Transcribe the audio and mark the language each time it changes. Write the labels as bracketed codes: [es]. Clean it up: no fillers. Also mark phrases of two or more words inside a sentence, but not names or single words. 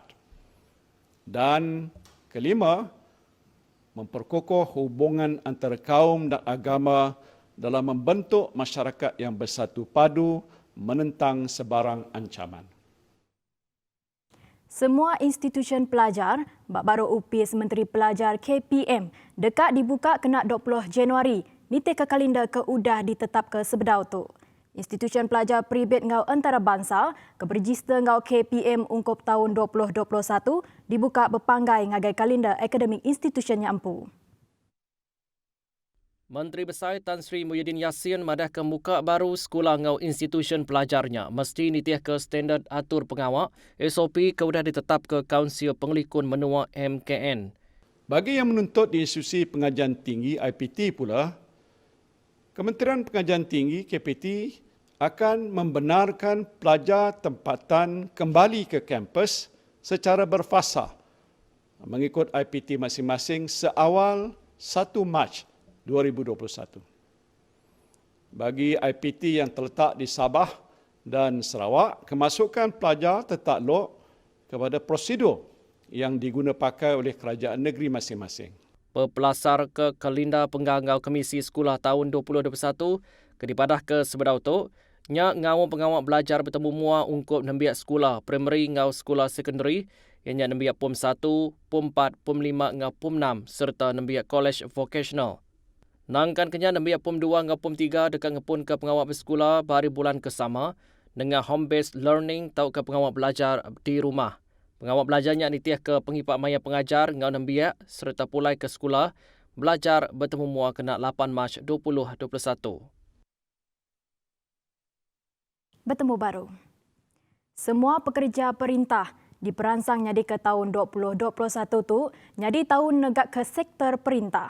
[ms] Dan kelima, memperkukuh hubungan antara kaum dan agama dalam membentuk masyarakat yang bersatu padu menentang sebarang ancaman. Semua institusi pelajar, [iba] bak baru UPIS Menteri Pelajar KPM, dekat dibuka kena 20 Januari, nitih ke kalender ke udah ditetap ke sebedau tu. Institusi pelajar peribet ngau antarabangsa ke berregister ngau KPM ungkup tahun 2021 dibuka berpanggai ngagai kalender akademik institusinya empu. Menteri Besar Tan Sri Muhyiddin Yassin madah ke muka baru sekolah ngau institusi pelajarnya mesti nitih ke standard atur pengawal SOP ke udah ditetap ke Kaunsil Pengelikun Menua MKN. [ms] Bagi yang menuntut di institusi pengajian tinggi IPT pula, Kementerian Pengajian Tinggi KPT akan membenarkan pelajar tempatan kembali ke kampus secara berfasa mengikut IPT masing-masing seawal 1 Mac 2021. Bagi IPT yang terletak di Sabah dan Sarawak, kemasukan pelajar tertakluk kepada prosedur yang diguna pakai oleh kerajaan negeri masing-masing. [iba] Pepelasar ke kalender penggangau Komisi Sekolah tahun 2021 ke dipadah ke sebedau tu, nya ngau pengawal belajar bertemu mua ungkup nembiak sekolah primary ngau sekolah sekondari ianya nembiak POM 1, POM 4, POM 5 ngau POM 6 serta nembiak [en] college vocational. [iba] Nangkan kenya nembiak POM 2 ngau POM 3 dekat ngepun ke pengawal bersekolah bari bulan kesama dengan [en] home based learning [iba] tau ke pengawal belajar di rumah. Pengawal belajarnya nitih ke pengipak maya pengajar ngau nembiak serta pulai ke sekolah belajar bertemu mua kena 8 Mac 2021. Bertemu baru. Semua pekerja perintah diperansang nyadi ke tahun 2021 tu nyadi tahun negak ke sektor perintah.